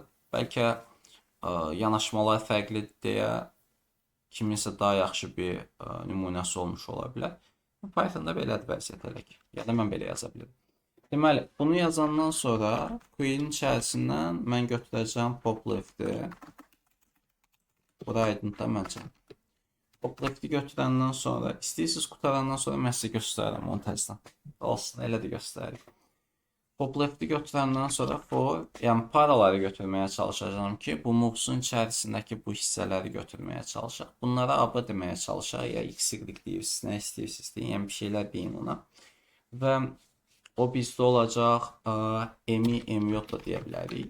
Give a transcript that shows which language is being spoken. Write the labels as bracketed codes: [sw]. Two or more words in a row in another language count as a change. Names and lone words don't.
[az] Bəlkə yanaşmalar fərqlidir deyə kiminsə daha yaxşı bir nümunəsi olmuş ola bilər. Pythonda belədir vəziyyət elə ki. Ya da mən belə yaza bilirəm. Deməli, bunu yazandan sonra query'nin içərisindən mən götürəcəm [en] pop left-i. [az] Bura aydındır məncə. [en] Pop left-i [az] götürəndən sonra, istəyirsiniz qutarandan sonra mən sizə göstərirəm onu təzdən. Olsun, elə də göstərir. [en] Pop left-i [az] götürəndən sonra for, yəni paraları götürməyə çalışacağım ki, bu move'sun içərisindəki bu hissələri götürməyə çalışaq. Bunlara AB deməyə çalışaq, ya x, y deyirsiniz, nə istəyirsiniz deyin, yəni bir şeylər deyin ona. Və o bizdə olacaq mi, myod da deyə bilərik.